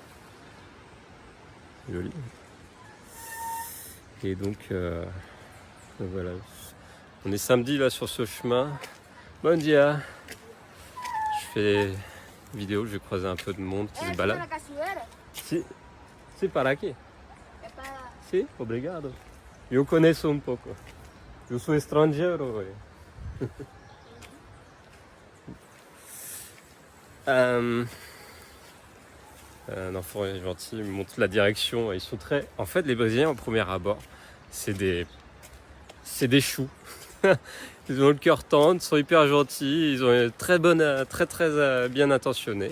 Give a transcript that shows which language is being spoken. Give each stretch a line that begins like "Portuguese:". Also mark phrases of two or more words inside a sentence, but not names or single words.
French: Joli. Et donc, voilà. On est samedi là sur ce chemin.
Portuguese: Bon dia. Je fais des vidéos, je vais croiser un peu de monde qui se balade. Si, par aqui. Si, obrigado. Eu conheço um pouco. Eu sou estrangeiro.
French: Un enfant est gentil, il me montre la direction. Ils sont très... En fait, les Brésiliens, au premier abord, c'est des choux. Ils ont le cœur tendre, ils sont hyper gentils, ils ont très bien intentionnés.